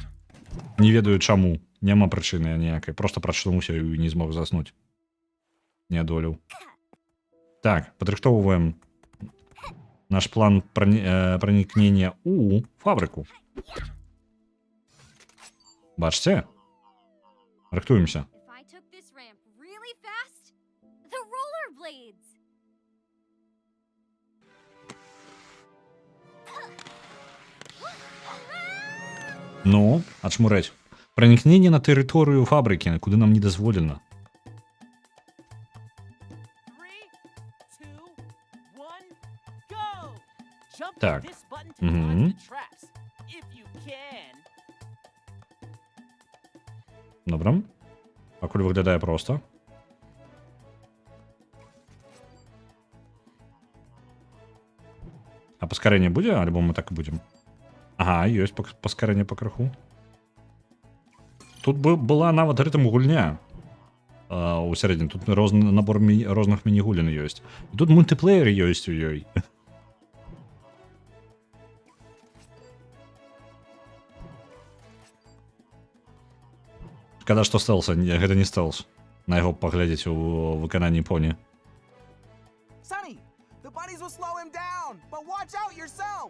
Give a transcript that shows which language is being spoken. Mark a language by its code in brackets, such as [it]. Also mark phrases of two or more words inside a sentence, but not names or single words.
[be] Не ведаю чаму, няма прычыны ніякай, просто прачнуўся і не змог заснуць. Не адолеў. Так, падрыхтоўваем наш план пранікнення у фабрыку. Бачце? Рыхтуемся. [en] If I took this ramp really fast, the rollerblades. [be] Ну, ачмурэць. Пранікненне на тэрыторыю фабрыкі, куды нам не дазволена. [en] 3, 2, 1, go! Jump [be] Так. [en] this button to dodge the traps, if you can. [be] Добра. Пакуль выглядае проста. А паскарэнне будзе, альбо мы так і будзем? Ага, ёсць паскарэнне па крыху. Тут была нават рытм гульня у сярэдзіне. Тут розны набор розных міні-гулін ёсць. І тут мультыплеер ёсць у ёй. Шкада, што стэлса, гэта не стэлс. На яго паглядзець у выкананні поні. [en] Sonny, the bunnies will slow him down, but watch out yourself.